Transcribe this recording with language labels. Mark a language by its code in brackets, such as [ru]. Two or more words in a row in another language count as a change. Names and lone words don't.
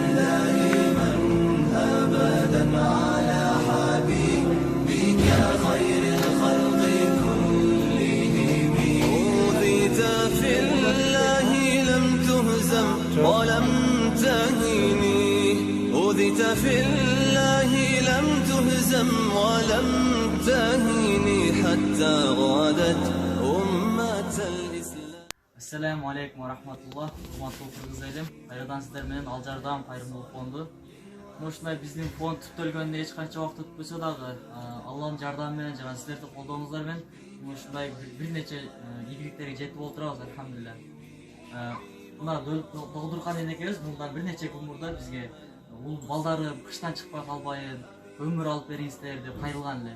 [ar] دائما أبدا على حبيبك خير الخلق كلهم أوذيت في الله لم تهزم ولم تهني أوذيت في الله لم تهزم ولم تهني حتى غادت أمة الإسلام. السلام عليكم ورحمة الله. [ky] Урматтуу кыргыз кайрадан сиздер менен Алжардам кайрымдуулук фонду. Ушундай биздин фонд түптөлгөнүнө эч канча убакыт өтпөсө дагы, Алланын жардамы менен жана сиздердин колдооңуздар менен ушундай бир нече ийгиликтерге жетип отурабыз, алхамдулилля. Мына Догдуркан энекебиз мындан бир нече күн мурда бизге бул балдары кыштан чыкпай калбайын, өмүр алып бериңиздер деп кайрылган эле.